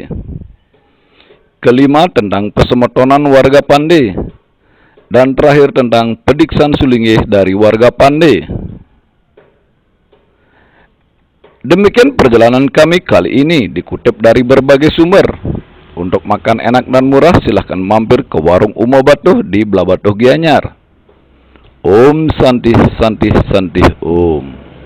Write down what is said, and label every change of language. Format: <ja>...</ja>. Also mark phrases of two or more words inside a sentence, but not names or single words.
<id>Kelima tentang pesemetonan warga Pandey. Dan terakhir tentang Pediksan Sulingih dari warga Pandey. Demikian perjalanan kami kali ini, dikutip dari berbagai sumber. Untuk makan enak dan murah, silahkan mampir ke warung Uma Batuh di Blabatuh Gianyar.</id> <sa>Om Santi Santi Santi Om.</sa>